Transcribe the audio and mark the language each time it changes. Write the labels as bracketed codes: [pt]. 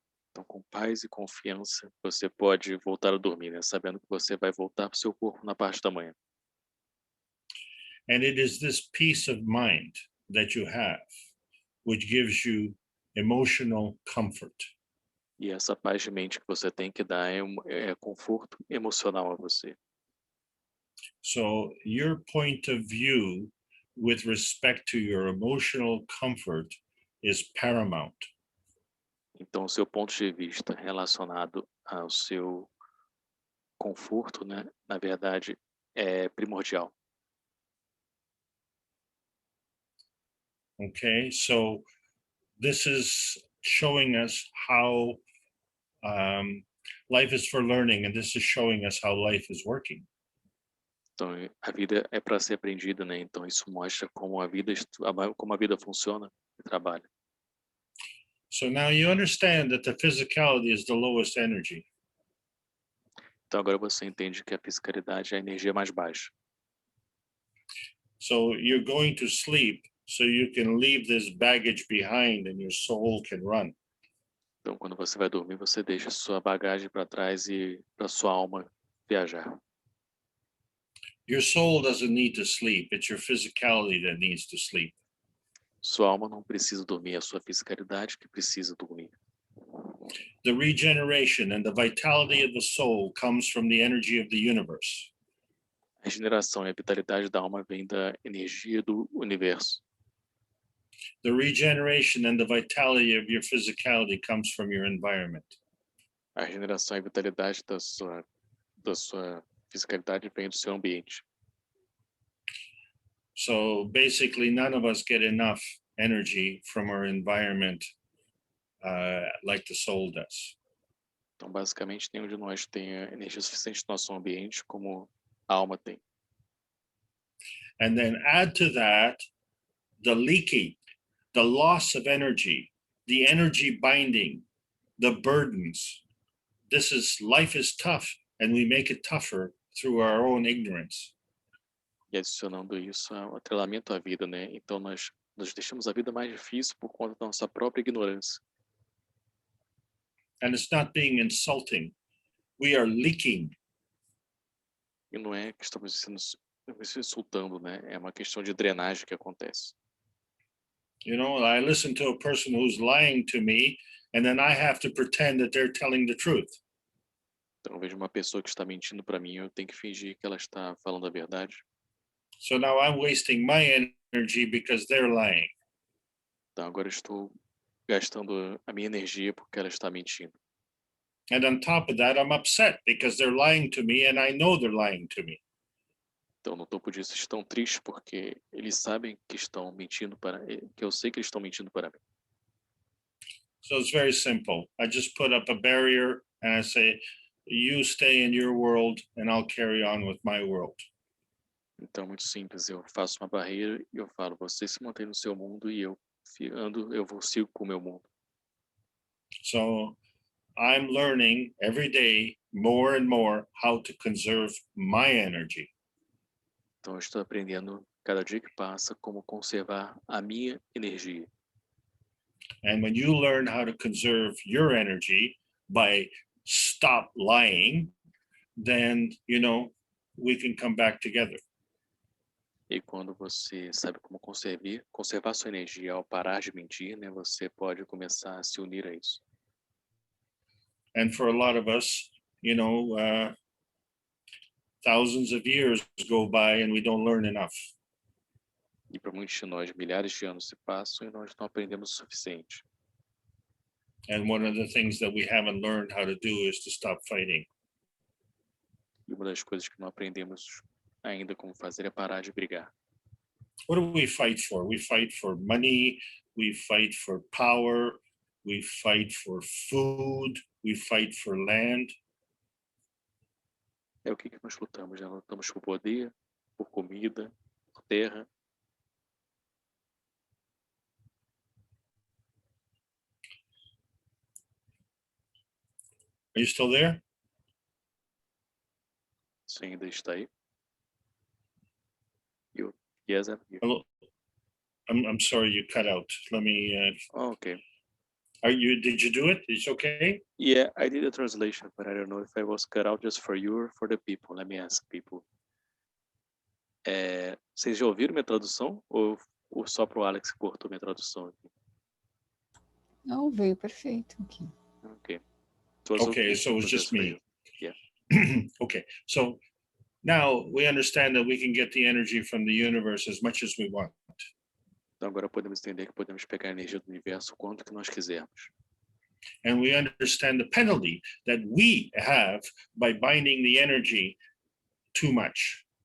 [pt] Então, com paz e confiança, você pode voltar a dormir, né? Sabendo que você vai voltar para o seu corpo na parte da manhã. [en] And it is this peace of mind that you have, which gives you emotional comfort. [pt] E essa paz de mente que você tem que dar é conforto emocional a você. [en] So your point of view with respect to your emotional comfort is paramount. [pt] Então, o seu ponto de vista relacionado ao seu conforto, né, na verdade, é primordial. [en] Okay, so this is showing us how life is for learning, and this is showing us how life is working. [pt] Então, a vida é para ser aprendida, né? Então, isso mostra como como a vida funciona e trabalha. [en] So now you understand that the physicality is the lowest energy. [pt] Então, agora você entende que a fisicalidade é a energia mais baixa. [en] So you're going to sleep so you can leave this baggage behind and your soul can run. [pt] Então, quando você vai dormir, você deixa sua bagagem para trás e para sua alma viajar. [en] Your soul doesn't need to sleep. It's your physicality that needs to sleep. [pt] Sua alma não precisa dormir, é a sua fisicalidade que precisa dormir. [en] The regeneration and the vitality of the soul comes from the energy of the universe. [pt] A regeneração e a vitalidade da alma vem da energia do universo. [en] The regeneration and the vitality of your physicality comes from your environment. [pt] A regeneração e a vitalidade da sua fisicalidade vem do seu ambiente. [en] So basically, none of us get enough energy from our environment like the soul does. [pt] Então, basicamente, nenhum de nós tem energia suficiente no nosso ambiente como a alma tem. [en] And then add to that the leaking, the loss of energy, the energy binding, the burdens. Life is tough, and we make it tougher through our own ignorance. [pt] E adicionando isso ao atrelamento à vida, né? Então, nós deixamos a vida mais difícil por conta da nossa própria ignorância. [en] And it's not being insulting. We are leaking. [pt] E não é que estamos se insultando, né? É uma questão de drenagem que acontece. [en] You know, I listen to a person who's lying to me, and then I have to pretend that they're telling the truth. [pt] Então, eu vejo uma pessoa que está mentindo para mim, eu tenho que fingir que ela está falando a verdade. [en] So now I'm wasting my energy because they're lying. [pt] Então, agora eu estou gastando a minha energia porque ela está mentindo. [en] And on top of that, I'm upset because they're lying to me and I know they're lying to me. [pt] Então, no topo disso, estão tristes porque eles sabem que estão mentindo que eu sei que eles estão mentindo para mim. [en] So it's very simple. I just put up a barrier and I say, you stay in your world and I'll carry on with my world. [pt] Então, muito simples. Eu faço uma barreira e eu falo, você se mantém no seu mundo e eu sigo com o meu mundo. [en] So I'm learning every day more and more how to conserve my energy. [pt] Então, eu estou aprendendo cada dia que passa como conservar a minha energia. [en] And when you learn how to conserve your energy by stop lying, then, you know, we can come back together. [pt] E quando você sabe como conservar sua energia ao parar de mentir, né, você pode começar a se unir a isso. [en] And for a lot of us, you know, thousands of years go by and we don't learn enough. [pt] E para muitos de nós, milhares de anos se passam e nós não aprendemos o suficiente. [en] And one of the things that we haven't learned how to do is to stop fighting. [pt] E uma das coisas que não aprendemos ainda como fazer é parar de brigar. [en] What do we fight for? We fight for money, we fight for power, we fight for food, we fight for land. [pt] É o que nós lutamos, né? Lutamos por poder, por comida, por terra. [en] Are you still there? [pt] Isso ainda está aí. [en] Yes, I'm here. Hello. I'm sorry you cut out. Let me. Okay. Did you do it? It's okay. Yeah, I did a translation, but I don't know if I was cut out just for you or for the people. Let me ask people. [pt] Vocês já ouviram minha tradução ou só pro Alex que cortou minha tradução aqui? Não, veio perfeito aqui. Ok. [en] Okay, so it's just me. Yeah. Okay, so now we understand that we can get the energy from the universe as much as we want. [pt] Então agora podemos entender que podemos pegar a energia do universo quanto que nós quisermos. [en] And we understand the penalty that we have by binding the energy too much.